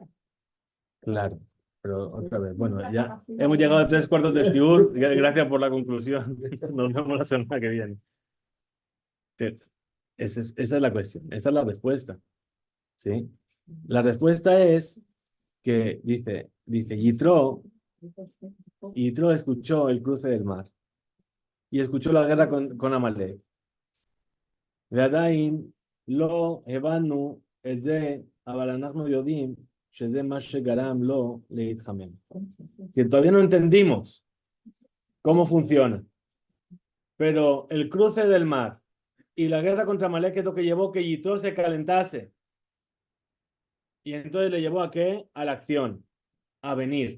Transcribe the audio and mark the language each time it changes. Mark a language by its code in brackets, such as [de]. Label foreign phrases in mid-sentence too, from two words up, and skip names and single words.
[es] Claro, pero otra vez, bueno, ya hemos llegado a 3/4 de Shiur, gracias por la conclusión, nos vemos la semana que viene. Sí, esa es la cuestión, esa es la respuesta, ¿sí? La respuesta es que dice Yitro escuchó el cruce del mar y escuchó la guerra con Amalek. [he] ועדיין לא הבנו את זה, אבל אנחנו יודעים שזה מה שגרם לו להתחמם. [es] Que todavía no entendimos cómo funciona, pero el cruce del mar y la guerra contra Amalek es lo que llevó que Yitro se calentase. Y entonces le llevó a qué? A la acción, a venir.